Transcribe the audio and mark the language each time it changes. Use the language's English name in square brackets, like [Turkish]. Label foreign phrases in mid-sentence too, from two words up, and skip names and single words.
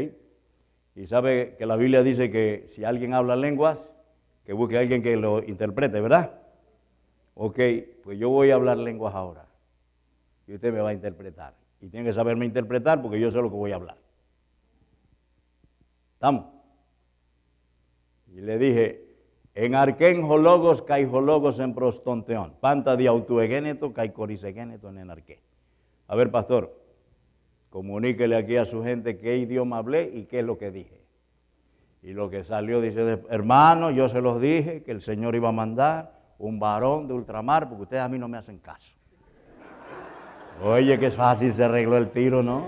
[Spanish] Y sabe que la Biblia dice que si alguien habla lenguas, que busque a alguien que lo interprete, ¿verdad? Ok, pues yo voy a hablar lenguas ahora. Y usted me va a interpretar. Y tiene que saberme interpretar porque yo sé lo que voy a hablar. ¿Estamos? Y le dije, [Greek] Ἐν ἀρχῇ ἦν ὁ λόγος καὶ ὁ λόγος ἦν πρὸς τὸν θεόν, πάντα δι' αὐτοῦ ἐγένετο καὶ χωρὶς αὐτοῦ ἐγένετο ἐν ἀρχῇ. [Spanish] A ver, pastor, comuníquele aquí a su gente qué idioma hablé y qué es lo que dije. Y lo que salió dice, hermano, yo se los dije que el Señor iba a mandar un varón de ultramar porque ustedes a mí no me hacen caso. Oye, qué fácil se arregló el tiro, ¿no?